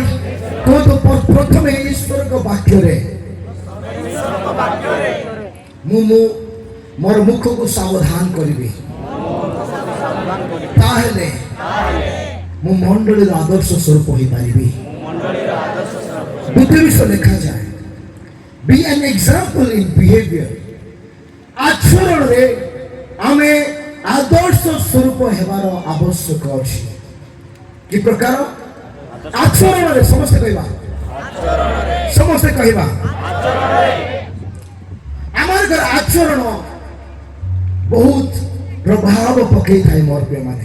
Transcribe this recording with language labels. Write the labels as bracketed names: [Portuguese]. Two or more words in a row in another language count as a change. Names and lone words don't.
[Odia] କୁହନ୍ତୁ ପ୍ରଥମେ ଈଶ୍ୱରଙ୍କ ବାକ୍ୟରେ ମୁଁ ମୋର ମୁଖକୁ ସାବଧାନ କରିବି ତାହେଲେ ମୁଁ ମଣ୍ଡଳୀର ଆଦର୍ଶ ସ୍ୱରୂପ ହୋଇପାରିବି। ଦ୍ୱିତୀୟ ବିଷୟ ଲେଖାଯାଏ [English] be an example in behavior। [Odia] ଆଚରଣରେ ଆମେ ଆଦର୍ଶ ସ୍ୱରୂପ ହେବାର ଆବଶ୍ୟକ ଅଛି। କି ପ୍ରକାର ଆଚରଣରେ? ସମସ୍ତେ କହିବା ଆମର ଆଚରଣ ବହୁତ ପ୍ରଭାବ ପକେଇଥାଏ ମୋର ପ୍ରିୟମାନେ।